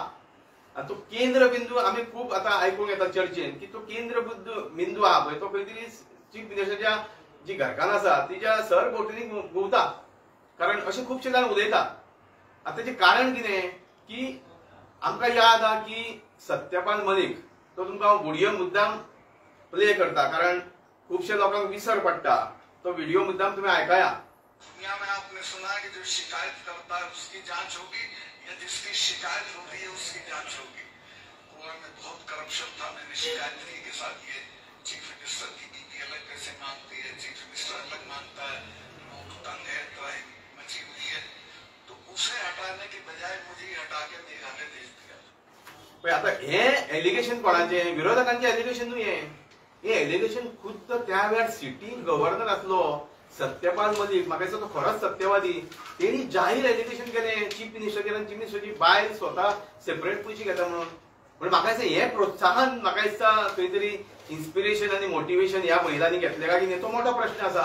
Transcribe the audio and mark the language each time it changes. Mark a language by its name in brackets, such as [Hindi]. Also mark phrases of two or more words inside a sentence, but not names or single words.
[Konkani] आणि तो केंद्र बिंदू आमी खूब आता आयकूंक येता चर्चेन की तो केंद्र बिंदू आहा पळय तो खंय तरी चीफ मिनिस्टरच्या जी घरकान्न आसा तिच्या सरभोंवतणी घुंवता, कारण अशें खुबशे जाण उलयता। आता तेजें कारण कितें की आमकां याद आहा की सत्यपाल मलीक तो तुमकां व्हिडिओ मुद्दाम प्ले करता कारण खूबशे लोकांक विसर पडटा, तो व्हिडिओ मुद्दाम तुम्ही ऐकाया। [Hindi] दुनिया में आपने सुना कि जो शिकायत करता है उसकी जांच होगी या जिसकी शिकायत हो रही है उसकी जांच होगी। गोवा में बहुत करप्शन था, मैंने शिकायत की के साथ ये चीफ मिनिस्टर की बीपी अलग कैसे मांगती है, चीफ मिनिस्टर अलग मांगता है, लोग तंग है, क्राइम मची हुई है, तो उसे हटाने की बजाय मुझे हटा के मेघालय भेज दिया। [Konkani] आता हे एलिगेशन कोणाचे? विरोधकांचे एलिगेशन न्हू हे एलिगेशन खुद्द त्या वेळार सिटी गव्हर्नर आसलो सत्यपाल मलीक, म्हाका दिसता तो खरोच सत्यवादी, तेणी जाहीर एलिगेशन केले चीफ मिनिस्टराचेर आनी चीफ मिनिस्टरची बायल स्वता सेपरेट पयशे घेता म्हणून। पण म्हाका दिसता हे प्रोत्साहन म्हाका दिसता खंय तरी इन्स्पिरेशन आणि मोटिवेशन ह्या महिलांनी घेतले काय की तो मोठो प्रश्न आसा।